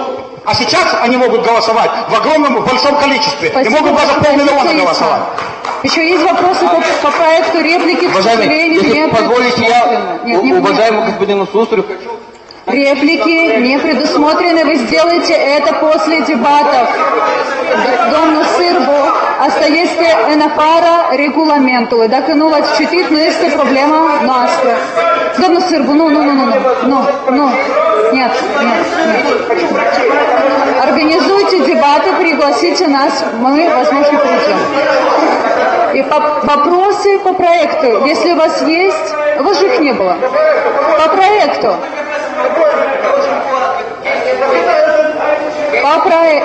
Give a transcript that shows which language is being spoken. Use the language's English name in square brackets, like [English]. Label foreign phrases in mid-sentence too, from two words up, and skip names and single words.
[Russian] А сейчас они могут голосовать в огромном, большом количестве. Спасибо, и могут даже 500 000 голосовать. Еще есть вопросы по проекту, реплики, к сожалению, если не позволите, я уважаемому господину Слусарю хочу... Реплики не предусмотрены, вы сделаете это после дебатов. [Romanian] Domnul Sârbu, asta este în afara regulamentului. Dacă nu l-ați citit, nu este problema noastră. Domnul Sârbu, nu. [Russian] Нет. Организуйте дебаты, пригласите нас, мы, возможно, придем. И вопросы по проекту, если у вас есть, у вас же их не было. По проекту. По проекту.